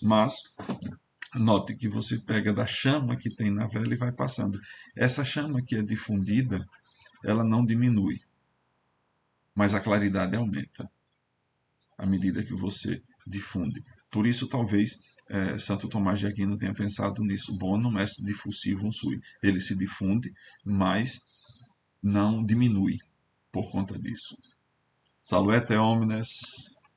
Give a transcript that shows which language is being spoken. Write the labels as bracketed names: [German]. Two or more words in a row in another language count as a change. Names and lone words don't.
[Portuguese] Mas note que você pega da chama que tem na vela e vai passando. Essa chama que é difundida, ela não diminui, mas a claridade aumenta à medida que você difunde. Por isso, talvez Santo Tomás de Aquino tenha pensado nisso. [Latin] Bonum est diffusivum sui. [Portuguese] Ele se difunde, mas não diminui por conta disso. [Latin] Salute omnes.